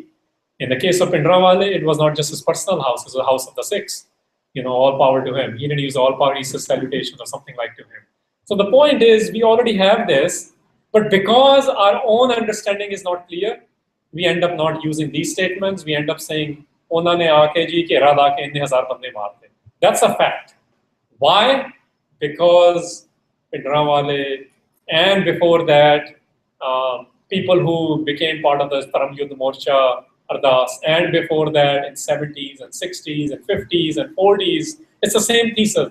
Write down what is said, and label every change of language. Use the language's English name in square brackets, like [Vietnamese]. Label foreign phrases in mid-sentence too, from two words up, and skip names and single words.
[English] In the case of Pindramwale, it was not just his personal house, it was the house of the Sikhs. You know, all power to him. He didn't use all power, he said salutation or something like to him. So the point is, we already have this, but because our own understanding is not clear, we end up not using these statements. We end up saying, [Punjabi] "ਓਨਾ ਨੇ ਆਕੇ ਜੀ ਘੇਰਾ ਲਾ ਕੇ ਇੰਨੇ ਹਜ਼ਾਰ ਬੰਦੇ ਮਾਰਤੇ." [English] That's a fact. Why? Because Pindramwale and before that, people who became part of the Param Yudh Morcha, Ardas, and before that in 70s and 60s and 50s and 40s, it's the same thesis.